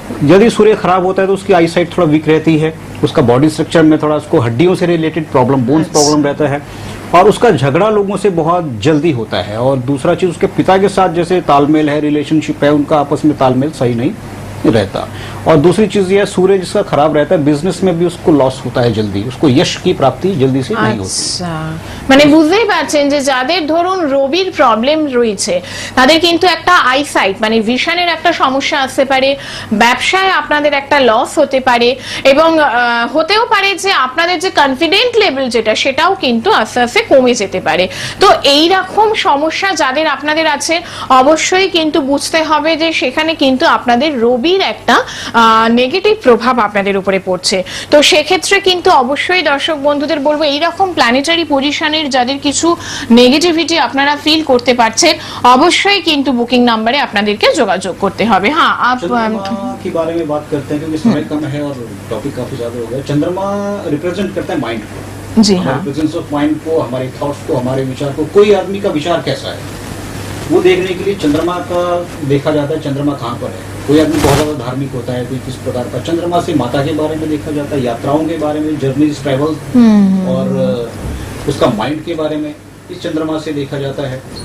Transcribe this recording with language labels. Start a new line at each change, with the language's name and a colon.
Hindi: यदि सूर्य खराब होता है तो उसकी आई साइट थोड़ा वीक रहती है, उसका बॉडी स्ट्रक्चर में थोड़ा उसको हड्डियों से रिलेटेड प्रॉब्लम, बोन्स प्रॉब्लम रहता है, और उसका झगड़ा लोगों से बहुत जल्दी होता है। और दूसरा चीज उसके पिता के साथ जैसे तालमेल है, रिलेशनशिप है, उनका आपस में तालमेल सही नहीं रहता। और दूसरी चीज ये सूर्य जिसका खराब रहता है बिजनेस में भी उसको लॉस होता है जल्दी, उसको यश की प्राप्ति जल्दी से नहीं होती।
Bangla: আচ্ছা, মানে বুঝতেই পারছেন যে যাদের ধরুন রবির প্রবলেম রয়েছে তাদের কিন্তু একটা আইসাইট মানে ভিশনের একটা সমস্যা আসতে পারে, ব্যবসায় আপনাদের একটা লস হতে পারে এবং হতেও পারে যে আপনাদের যে কনফিডেন্ট লেভেল যেটা সেটাও কিন্তু আস্তে আস্তে কমে যেতে পারে। তো এই রকম সমস্যা যাদের আপনাদের আছে অবশ্যই কিন্তু বুঝতে হবে যে সেখানে কিন্তু আপনাদের রবির একটা নেগেটিভ প্রভাব আপনাদের উপরে পড়ছে। তো সেক্ষেত্রে কিন্তু অবশ্যই দর্শক বন্ধুদের বলবো এইরকম প্ল্যানেটারি পজিশনের যাদের কিছু নেগেটিভিটি আপনারা ফিল করতে পারছেন অবশ্যই কিন্তু বুকিং নাম্বারে আপনাদেরকে যোগাযোগ করতে হবে। হ্যাঁ,
Hindi: आप चंद्रमा के बारे में बात करते हैं क्योंकि समय कम है और टॉपिक काफी ज्यादा हो गया। चंद्रमा रिप्रेजेंट करता है माइंड को, जी हाँ, प्रेजेंस ऑफ माइंड को, हमारे थॉट्स को, हमारे विचार को। कोई आदमी का विचार कैसा है वो देखने के लिए चंद्रमा का देखा जाता है, चंद्रमा कहाँ पर है। कोई आदमी बहुत ज्यादा धार्मिक होता है, कोई किस प्रकार का, चंद्रमा से माता के बारे में देखा जाता है, यात्राओं के बारे में, जर्नीज, ट्रैवल, और उसका माइंड के बारे में इस चंद्रमा से देखा जाता है।